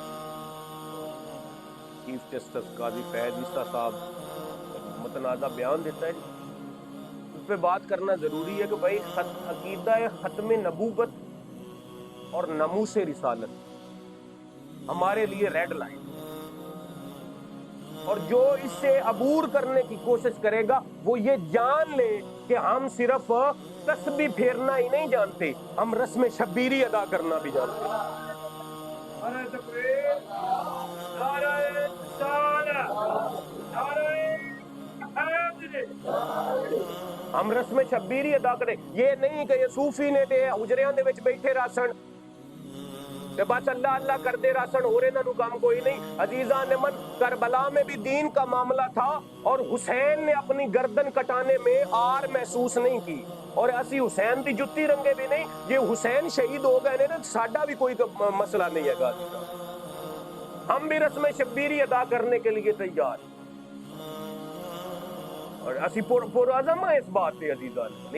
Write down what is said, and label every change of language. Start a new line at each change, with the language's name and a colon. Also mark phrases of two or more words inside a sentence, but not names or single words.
Urdu: چیف جسٹس قاضی فیض عیسیٰ صاحب متنازع بیان دیتا ہے، اس پہ بات کرنا ضروری ہے کہ بھائی عقیدہ ختم نبوت اور ناموس رسالت ہمارے لیے ریڈ لائن، اور جو اس سے عبور کرنے کی کوشش کرے گا وہ یہ جان لے کہ ہم صرف تسبیح پھیرنا ہی نہیں جانتے، ہم رسم شبیری ادا کرنا بھی جانتے ہیں۔ ہم رسم شبیری ادا کریں، یہ نہیں کہ
Punjabi: یہ صوفی نے تے حجریاں دے وچ بیٹھے راسن تے بس اللہ اللہ کرتے راسن اور انہاں نوں کام کوئی نہیں۔
Urdu: عزیزاں نے من کربلا میں بھی دین کا معاملہ تھا اور حسین نے اپنی گردن کٹانے میں آر محسوس نہیں کی، اور
Punjabi: اسی حسین دی جتی رنگے بھی نہیں، یہ حسین شہید ہو گئے نے ساڈا بھی کوئی مسئلہ نہیں ہے گا،
Urdu: ہم بھی رسم شبیری ادا کرنے کے لیے تیار، اور اسی پرعزم ہیں اس بات پہ عزیزان۔